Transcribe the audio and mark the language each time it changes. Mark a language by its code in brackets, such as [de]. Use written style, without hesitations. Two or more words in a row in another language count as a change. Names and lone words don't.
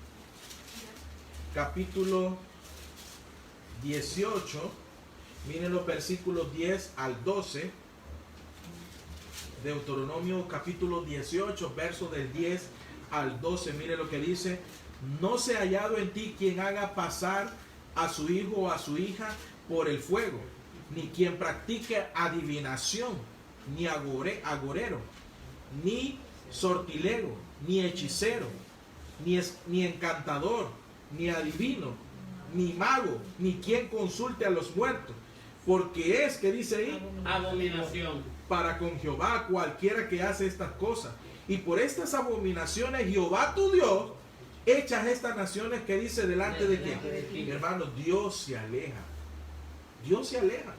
[es] capítulo 18, miren los versículos 10 al 12, Deuteronomio capítulo 18, verso del 10 al 12, miren lo que dice: no se ha hallado en ti quien haga pasar a su hijo o a su hija por el fuego, ni quien practique adivinación, ni agorero, ni sortilego, ni hechicero, ni encantador, ni adivino, ni mago, ni quien consulte a los muertos, porque es, que dice ahí, abominación para con Jehová cualquiera que hace estas cosas. Y por estas abominaciones Jehová tu Dios echas estas naciones, que dice, delante de quién. Hermano, Dios se aleja. Dios se aleja.